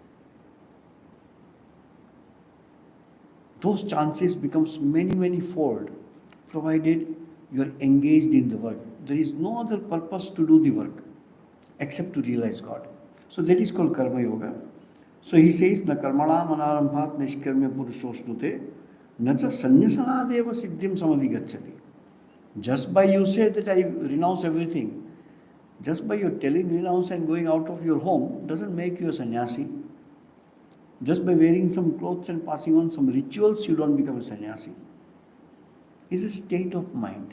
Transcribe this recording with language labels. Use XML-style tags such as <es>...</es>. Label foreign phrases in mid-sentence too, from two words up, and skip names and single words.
<en>Those chances becomes many fold, provided you are engaged in the work. There is no other purpose to do the work except to realize God. So that is called</en> <sa>Karma Yoga.</sa> <en>So he says,</en> <sa>Na karmana manarambhat nishkarmya purushosnute, na cha sanyasanadeva siddhim samadhigacchati.</sa> <en>Just by you say that I renounce everything, Just by your telling renounce and going out of your home doesn't make you a sannyasi. Just by wearing some clothes and passing on some rituals, you don't become a sannyasi. It's a state of mind.</en>